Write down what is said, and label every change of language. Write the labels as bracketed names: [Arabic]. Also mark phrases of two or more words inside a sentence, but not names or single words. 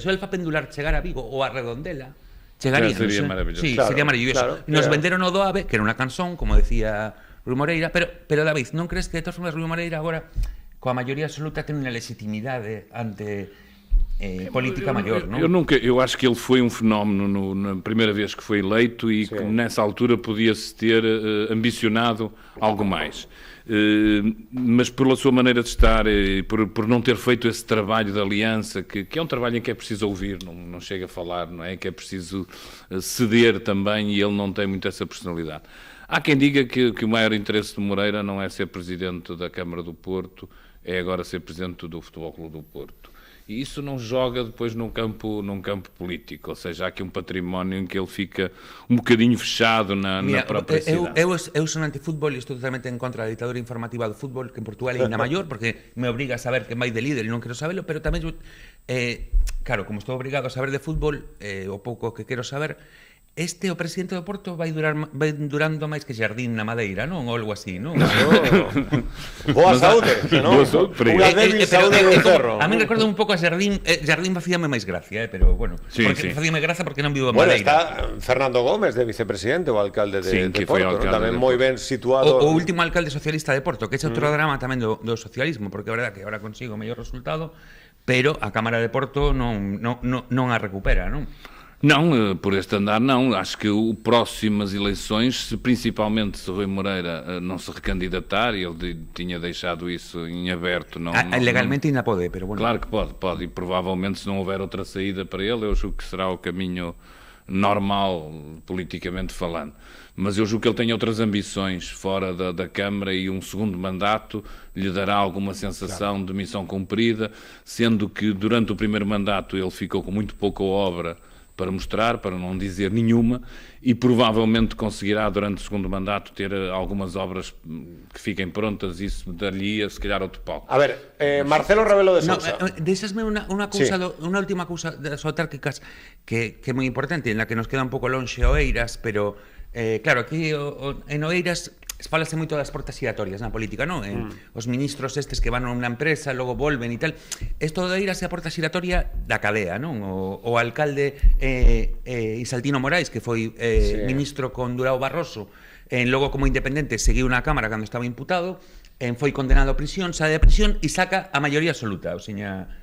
[Galician] Se o Alfa pendular chegar a Vigo ou a Redondela, chegaría, sería maravilloso. Sí, claro, sería maravilloso. Nos venderon o do AVE, que era unha canción, como decía Rui Moreira, pero David, non crees que de todas formas Rui Moreira agora coa maioría absoluta ten unha legitimidade ante política maior, non? [Portuguese] Eu acho que ele foi um fenómeno na primeira vez que foi eleito e que nessa altura podia-se ter ambicionado algo mais. Mas pela sua maneira de estar, por não ter feito esse trabalho de aliança, que é um trabalho em que é preciso ouvir, não chega a falar, não é? Que é preciso ceder também e ele não tem muito essa personalidade. Há quem diga que o maior interesse de Moreira não é ser presidente da Câmara do Porto, é agora ser presidente do Futebol Clube do Porto. E isso não joga depois num campo político, ou seja, há aqui um património em que ele fica um bocadinho fechado na própria cidade. [Galician] Eu sou antifútbol e estou totalmente en contra da ditadura informativa do fútbol, que en Portugal é ainda maior, porque me obriga a saber que vai de líder e non quero sabelo, pero tamén, claro, como estou obrigado a saber de fútbol, o pouco que quero saber, o presidente do Porto vai durando máis que Jardín na Madeira, non? Ou algo así, non? Boa saúde, non? Unha débil saúde do cerro. A mí recordo un pouco a Jardín facíame máis gracia, pero bueno, porque facíame gracia porque non vivo en Madeira. Bueno, está Fernando Gómez de vicepresidente, o alcalde de Porto, tamén moi ben situado. O último alcalde socialista de Porto, que é outro drama tamén do socialismo, porque é verdad que agora consigo o mellor resultado, pero a Cámara de Porto non a recupera, non? [Portuguese] Não, por este andar não. Acho que o próximo às eleições, principalmente se Rui Moreira não se recandidatar, e ele tinha deixado isso em aberto. Legalmente ainda pode, [Galician] pero bueno. [Portuguese] Claro que pode, e provavelmente se não houver outra saída para ele, eu julgo que será o caminho normal, politicamente falando. Mas eu julgo que ele tem outras ambições fora da Câmara e um segundo mandato lhe dará alguma sensação de missão cumprida, sendo que durante o primeiro mandato ele ficou com muito pouca obra para mostrar, para não dizer nenhuma, e provavelmente conseguirá durante o segundo mandato ter algumas obras que fiquem prontas, isso dar-lhe se calhar outro palco. [Galician] A ver, Marcelo Rebelo de Sousa. Deixasme unha última cousa das autárquicas que é moi importante, en la que nos queda un pouco lonxe Oeiras, pero claro, aquí en Oeiras falase moito das portas giratorias na política, non? Os ministros estes que van a unha empresa, logo volven e tal. Isto de Oeiras é a porta giratoria da cadea, non? O alcalde Isaltino Morais, que foi ministro con Durão Barroso, logo como independente seguiu na Cámara cando estaba imputado, foi condenado a prisión, sae de prisión e saca a maioría absoluta, o seña...